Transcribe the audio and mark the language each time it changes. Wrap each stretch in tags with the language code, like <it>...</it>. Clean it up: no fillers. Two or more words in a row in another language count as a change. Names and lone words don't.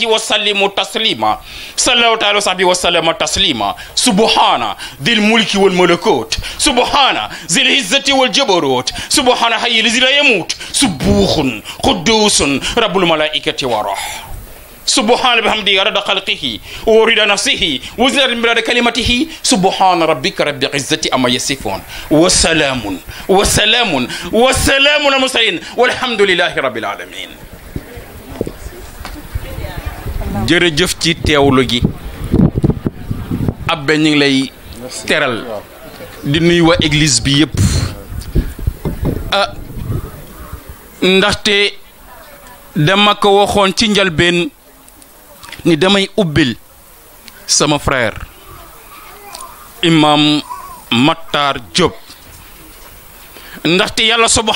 <ar>وسلموا تسليما صلى الله عليه وصحبه وسلم تسليما سبحان ذي الملك والملكوت سبحان ذي العزة والجبروت سبحان حي الذي لا يموت سبوح قدوس رب الملائكة والروح سبحان بحمده عدد خلقه ورضا نفسه وزنة مراد كلمته سبحان ربك رب العزة أما يصفون وسلام وسلام وسلام على المرسلين والحمد لله رب العالمين</ar> <wo>jërëjëf ci teewlu gi abbe ñu ngi lay teral di nuyu waa église bi yépp ndaxte dama ko waxoon ci njalbeen ni damay ubbil sama frère imam Matar Diop ndaxte yàlla subhanahu</wo>